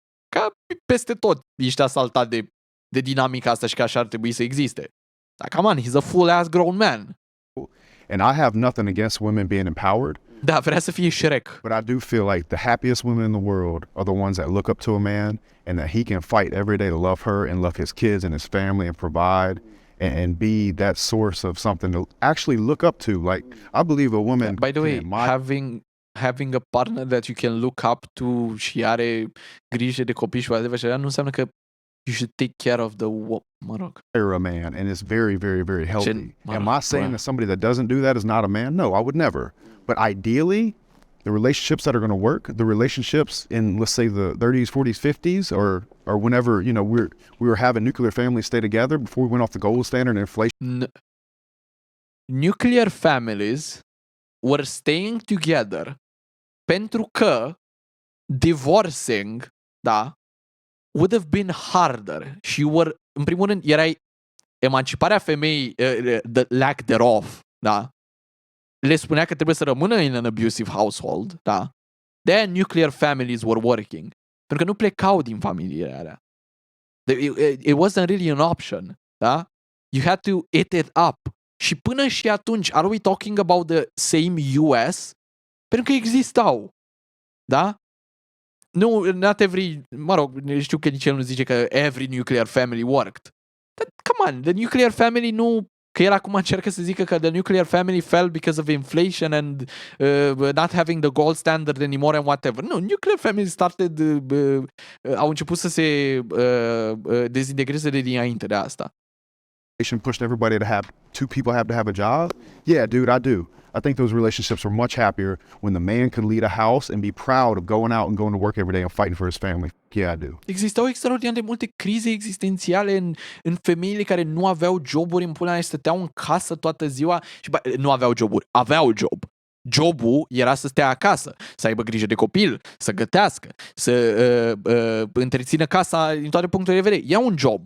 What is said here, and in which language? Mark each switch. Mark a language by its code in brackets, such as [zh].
[ro] Ca peste tot ești asaltat de dinamica asta și că așa ar trebui să existe. Dar [en] come on, he's a full-ass grown man. And I have nothing against women being empowered. [ro] Da, vrea să fie Shrek. [en] But I do feel like the happiest women in the world are the ones that look up to a man and that he can fight every day to love her and love his kids and his family and provide and be that source of something to actually look up to. Like, I believe a woman... By the way, having a partner that you can look up to [ro] și are grijă de copii și [en] whatever, [ro] nu înseamnă că [en] you should take care of a man, and it's very, very, very healthy. Am I saying that somebody that doesn't do that is not a man? No, I would never. But ideally, the relationships that are going to work, the relationships in, let's say, the 30s, 40s, 50s, or whenever, we were having nuclear families stay together before we went off the gold standard and inflation. Nuclear families were staying together [ro] pentru că [en] divorcing, [ro] da, [en] would have been harder. [ro] Și în primul rând, emanciparea femeii, [en] the lack thereof, [ro] da? Le spunea că trebuie să rămână [en] in an abusive household, [ro] da? [en] Then nuclear families were working. [ro] Pentru că nu plecau din familiile alea. [en] It wasn't really an option, [ro] da? [en] You had to eat it up. [ro] Și până și atunci, [en] are we talking about the same US? [ro] Pentru că existau, da? Nu, [en] not every, [ro] știu că nici el nu zice că [en] every nuclear family worked. But come on, the nuclear family [ro] nu, că el acum încearcă să zică că [en] the nuclear family fell because of inflation and not having the gold standard anymore and whatever. No, nuclear family started, [ro] au început să se dezintegreze de dinainte de asta. [en] Pushed everybody to have, two people have to have a job? Yeah, dude, I do. I think those relationships are much happier when the man could lead a house and be proud of going out and going to work every day and fighting for his family. Yeah, I do. [ro] Existau extraordinar de multe crize existențiale în femeile care nu aveau joburi în pula mea, stăteau în casă toată ziua și nu aveau joburi, aveau job. Jobul era să stea acasă, să aibă grijă de copil, să gătească, să întrețină casa din toate punctele de vedere. E un job.